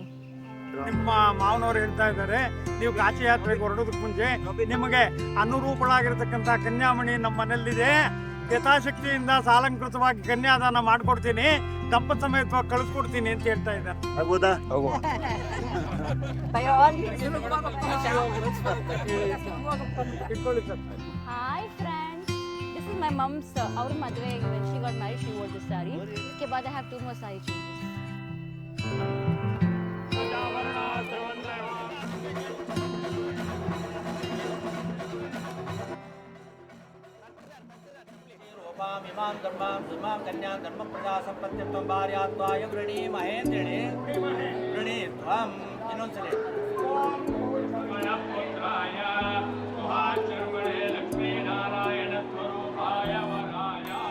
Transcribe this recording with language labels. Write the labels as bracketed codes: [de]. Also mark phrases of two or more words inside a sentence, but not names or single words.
[kn] ನಿಮ್ಮ ಮಾವನವರು ಹೇಳ್ತಾ ಇದ್ದಾರೆ, ನೀವು ಕಾಶಿ ಯಾತ್ರೆಗೆ ಹೊರಡೋದಕ್ಕೆ ಮುಂಚೆ ನಿಮಗೆ ಅನುರೂಪಳಾಗಿರ್ತಕ್ಕಂಥ ಕನ್ಯಾಮಣಿ ನಮ್ಮ ಮನೆಯಲ್ಲಿದೆ, ಯಥಾಶಕ್ತಿಯಿಂದ ಸಾಲಂಕೃತವಾಗಿ ಕನ್ಯಾದಾನ ಮಾಡ್ಕೊಡ್ತೀನಿ, ದಂಪತಿ ಸಮೇತವಾಗಿ ಕಳಿಸ್ಕೊಡ್ತೀನಿ ಅಂತ ಹೇಳ್ತಾ ಇದ್ದಾರೆ. ಆಗ್ಬೋದಾ? ಹೋಗುವ. [en] Hi friends, this is my mom's. [kn] ಅವ್ರ ಮದುವೆ [en] when she got married she wore this saree. [hi] इसके बाद [en] I have 2 more saree changes. [sa] इमां धर्मां इमां कन्यां धर्म प्रजा संपत्तित्वं भार्यात्वाय वृणी महेन्द्रिणे वृणी त्वं ಇನ್ನೊಂದ್ಸಲಿ ಲಕ್ಷ್ಮೀನಾರಾಯಣ ಸ್ವರೂಪಾಯ ವರಾಯ.